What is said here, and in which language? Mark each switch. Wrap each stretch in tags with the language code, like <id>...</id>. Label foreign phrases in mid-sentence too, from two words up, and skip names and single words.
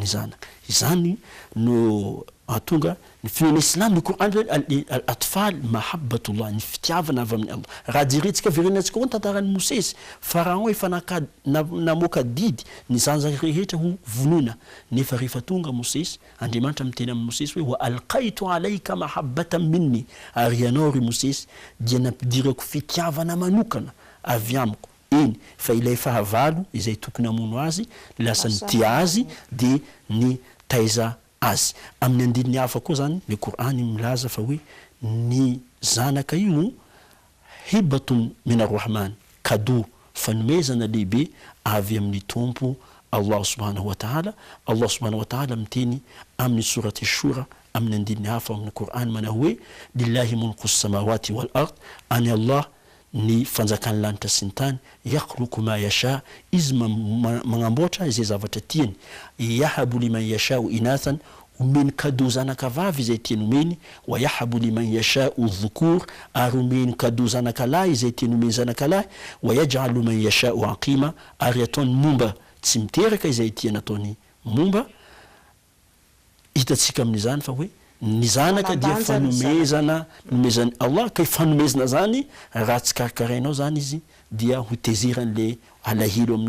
<mg>zanaka izany no atonga ny finoana Islam ny Qur'an</mg> <ar>al-atfal mahabbatullah</ar> <mg>ny fitiavana avy amin'ny Allah raha jerentsika verenatsika koa tantarany Mosesy Pharaon efa namoaka didy ny zanaka rehetra ho vonoina nefa rehefa tonga Mosesy Andriamanitra miteny amin'ny Mosesy hoe</mg> <ar>wa alqaitu alayka mahabbatan minni</ar> <mg>ary ianao ry Mosesy dia nampidirako fitiavana manokana avy amiko iny fa ilay fahavalo izay tokony amono azy lasa ny tia azy de ny taiza azy amin'ny andininy hafa koa zany le Korany milaza fa hoe ny zanaka io</mg> <ar>hibatun min arrahman</ar> <mg>cadeau fanomezana lehibe avy amin'ny tompo</mg> <ar>Allah subhanahu wa ta'ala. Allah subhanahu wa ta'ala</ar> <mg>miteny amin'ny surati shura amin'ny andininy hafa amin'ny Korany mana hoe</mg> <ar>lillahi mulku samawati wal</ar> <mg>ard, ani Allah ny fanjakany lanitra sy ny tany,</mg> <ar>yakhluqu ma yasha,</ar> <mg>izy magnamboatra izay zavatra tiany,</mg> <ar>yahabu liman yasha'u inathan,</ar> <mg>omeny cadeau zanaka vavy izay tiany omeny,</mg> <ar>wa yahabu liman yasha'u dhukur,</ar> <mg>ary omeny cadeau zanaka lahy izay tiany omeny zanaka lahy,</mg> <ar>wa yaj'alu man yasha'u aqima,</ar> <mg>ary ataony momba tsy miteraka izay tiany ataony momba. Hitatsika amin'izany fa hoe ny zanaka dia fanomezana Allah, ka fanomezana zany raha tsy karakarainao zany izy dia ho teziran'le alahilo aminao.</mg>